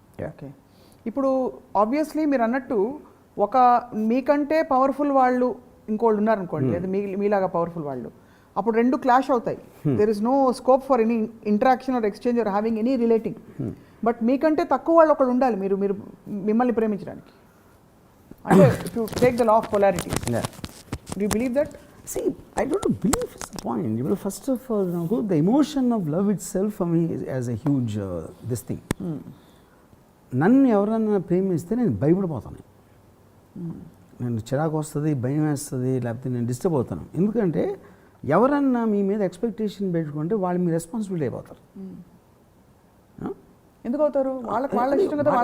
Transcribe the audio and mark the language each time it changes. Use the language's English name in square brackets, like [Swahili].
[Telugu] Okay, ఇప్పుడు obviously మీరు అన్నట్టు ఒక మీకంటే పవర్ఫుల్ వాళ్ళు ఇంకోళ్ళు ఉన్నారనుకోండి, లేదా మీలాగా పవర్ఫుల్ వాళ్ళు, అప్పుడు రెండు క్లాష్ అవుతాయి. [English] There is no scope for any interaction or exchange or having any relating. [Telugu] But మీకంటే తక్కువ వాళ్ళు ఒకడు ఉండాలి మీరు మిమ్మల్ని ప్రేమించడానికి. అంటే [English] To take the law of polarity, do you believe that? See, I don't believe it's the point. Well, first of all, the emotion of love itself for me is as a huge this thing. [Telugu] నన్ను ఎవరన్నా ప్రేమిస్తే నేను భయపడిపోతాను, నేను చిరాకు వస్తుంది, భయం వేస్తుంది, లేకపోతే నేను డిస్టర్బ్ అవుతాను. ఎందుకంటే ఎవరన్నా మీ మీద ఎక్స్పెక్టేషన్ పెట్టుకుంటే వాళ్ళు మీ రెస్పాన్సిబిలిటీ అయిపోతారు. ఎందుకు అవుతారు? వాళ్ళ ఇష్టం కదా,